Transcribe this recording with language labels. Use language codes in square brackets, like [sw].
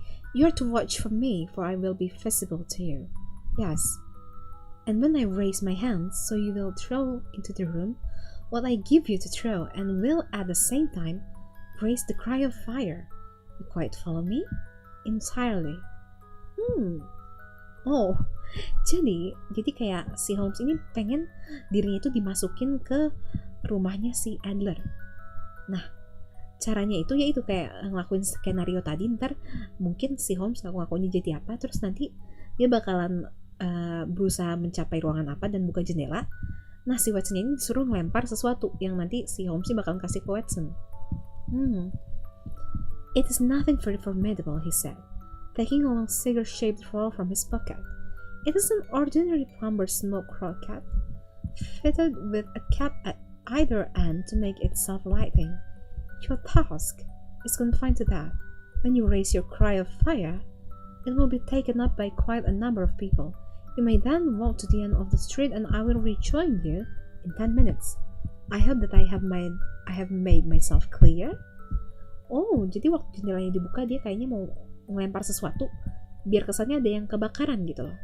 [en] You are to watch for me, for I will be visible to you. Yes. And when I raise my hands, so you will throw into the room what I give you to throw, and will at the same time raise the cry of fire. You quite follow me? Entirely. [id] Oh, jadi kayak si Holmes ini pengen dirinya itu dimasukin ke rumahnya si Adler. Nah, caranya itu yaitu kayak ngelakuin skenario tadi. Ntar mungkin si Holmes ngaku-ngakunya jadi apa, terus nanti dia bakalan berusaha mencapai ruangan apa dan buka jendela. Nah, si Watson ini disuruh ngelempar sesuatu yang nanti si Holmes ini bakalan kasih ke Watson. [en] It is nothing very formidable, he said, taking a long cigar-shaped roll from his pocket. It is an ordinary plumber's smoke croquette, fitted with a cap at either end to make it self-lighting. Your task is confined to that. When you raise your cry of fire, it will be taken up by quite a number of people. You may then walk to the end of the street and I will rejoin you in 10 minutes. I hope that I have made myself clear. [id] Oh, jadi waktu jendelanya dibuka dia kayaknya mau ngelempar sesuatu biar kesannya ada yang kebakaran gitu loh.